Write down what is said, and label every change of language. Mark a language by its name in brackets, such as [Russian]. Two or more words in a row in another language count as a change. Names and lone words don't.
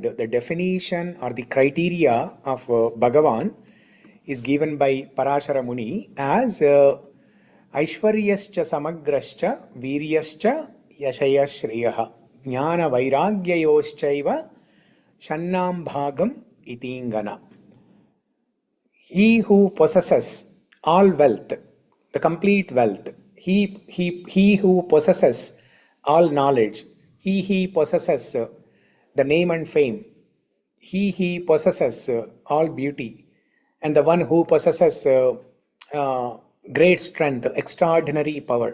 [English] The definition or the criteria of Bhagavan is given by Parashara Muni as [Sanskrit] ऐश्वर्यश्च समग्रश्च वीर्यश्च यशयश्रियः ज्ञान वैराग्ययोश्चैव षण्णां भगम् इतिङ्गना. [English] He who possesses all wealth, the complete wealth, he who possesses all knowledge, he possesses the name and fame, he possesses all beauty, and the one who possesses great strength, extraordinary power.